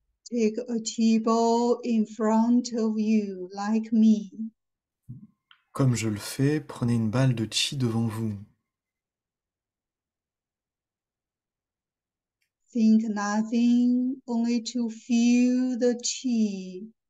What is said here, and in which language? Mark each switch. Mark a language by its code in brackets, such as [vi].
[en] Take a Qi ball in front of you, like me. [fr] Comme je le fais, prenez une balle de chi devant vous. [en] Think nothing, only to feel the Qi.